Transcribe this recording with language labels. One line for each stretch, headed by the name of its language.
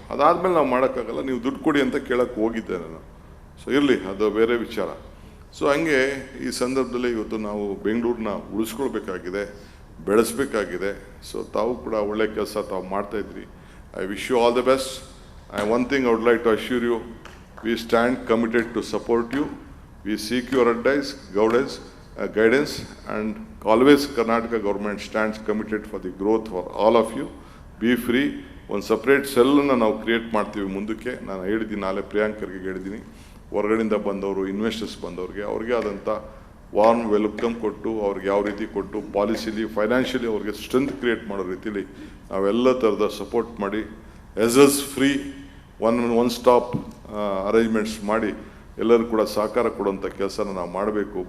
Kannada: ಅದಾದಮೇಲೆ ನಾವು ಮಾಡೋಕ್ಕಾಗಲ್ಲ, ನೀವು ದುಡ್ಡು ಕೊಡಿ ಅಂತ ಕೇಳೋಕ್ಕೆ ಹೋಗಿದ್ದೆ ನಾನು. ಸೊ ಇರಲಿ, ಅದು ಬೇರೆ ವಿಚಾರ. ಸೊ ಹಂಗೆ ಈ ಸಂದರ್ಭದಲ್ಲಿ ಇವತ್ತು ನಾವು ಬೆಂಗಳೂರನ್ನ ಉಳಿಸ್ಕೊಳ್ಬೇಕಾಗಿದೆ, ಬೆಳೆಸಬೇಕಾಗಿದೆ. ಸೊ ತಾವು ಕೂಡ ಒಳ್ಳೆ ಕೆಲಸ ತಾವು ಮಾಡ್ತಾಯಿದ್ರಿ.
English: I wish you all the best. One thing I would like to assure you, we stand committed to support you. We seek your advice, guidance, and always Karnataka government stands committed for the growth for all of you. Be free.
Kannada: ಒಂದು separate ಸೆಲ್ಲನ್ನು ನಾವು create ಮಾಡ್ತೀವಿ ಮುಂದಕ್ಕೆ. ನಾನು ಹೇಳಿದ್ದೀನಿ, ನಾಳೆ ಪ್ರಿಯಾಂಕರ್ಗೆ ಹೇಳಿದ್ದೀನಿ, ಹೊರಗಡೆಯಿಂದ ಬಂದವರು, ಇನ್ವೆಸ್ಟರ್ಸ್ ಬಂದವ್ರಿಗೆ ಅವ್ರಿಗೆ ಆದಂಥ ವಾರ್ಮ್ ವೆಲ್ಕಮ್ ಕೊಟ್ಟು, ಅವ್ರಿಗೆ ಯಾವ ರೀತಿ ಕೊಟ್ಟು, ಪಾಲಿಸಿಲಿ ಫೈನಾನ್ಷಿಯಲಿ ಅವ್ರಿಗೆ ಸ್ಟ್ರೆಂತ್ ಕ್ರಿಯೇಟ್ ಮಾಡೋ ರೀತಿಲಿ ನಾವೆಲ್ಲ ಥರದ ಸಪೋರ್ಟ್ ಮಾಡಿ, S free one stop arrangements ಮಾಡಿ ಎಲ್ಲರೂ ಕೂಡ ಸಹಕಾರ ಕೊಡುವಂಥ ಕೆಲಸನ ನಾವು ಮಾಡಬೇಕು.